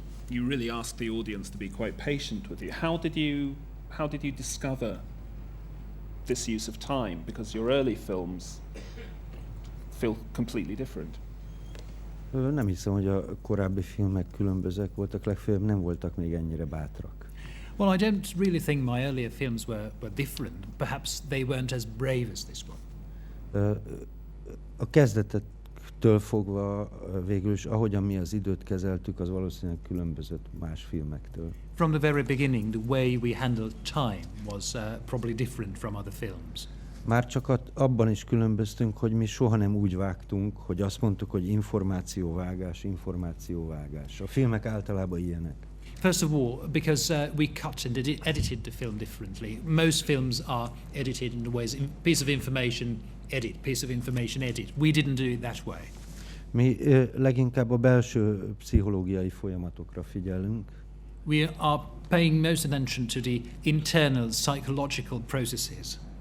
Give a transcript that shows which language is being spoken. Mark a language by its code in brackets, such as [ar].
[en] You really ask the audience to be quite patient with you. How did you discover this use of time? Because your early films feel completely different. [hu] Nem hiszem, hogy a korábbi filmek különbözőek voltak, legfeljebb nem voltak még ennyire bátrak. [en] Well, I don't really think my earlier films were different. Perhaps they weren't as brave as this one. [hu] A kezdetektől fogva végül is, ahogyan mi az időt kezeltük, az valószínűleg különbözött más filmektől. [en] From the very beginning, the way we handled time was probably different from other films. [hu] Már csak abban is különböztünk, hogy mi soha nem úgy vágtunk, hogy azt mondtuk, hogy információvágás. A filmek általában ilyenek. [en] First of all, because we cut and edited the film differently. Most films are edited in the ways, piece of information, edit, piece of information, edit. We didn't do it that way. [hu] Mi leginkább a belső pszichológiai folyamatokra figyelünk. [en] We are paying most attention to the internal psychological processes.